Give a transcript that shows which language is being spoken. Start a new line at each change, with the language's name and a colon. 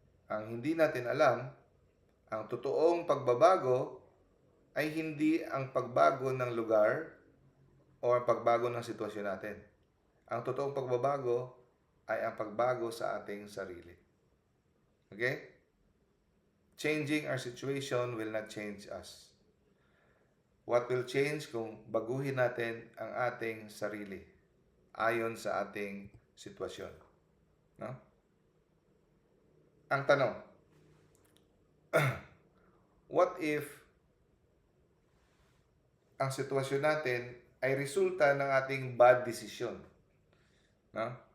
Filipino: Ang hindi natin alam, ang totoong pagbabago ay hindi ang pagbago ng lugar o ang pagbago ng sitwasyon natin. Ang totoong pagbabago ay ang pagbago sa ating sarili. Okay?
English: Changing our situation will not change us. What will change
Filipino: kung baguhin natin ang ating sarili ayon sa ating sitwasyon. No? Ang tanong,
English: what if
Filipino: ang sitwasyon natin ay resulta ng ating
English: bad decision?
Filipino: No?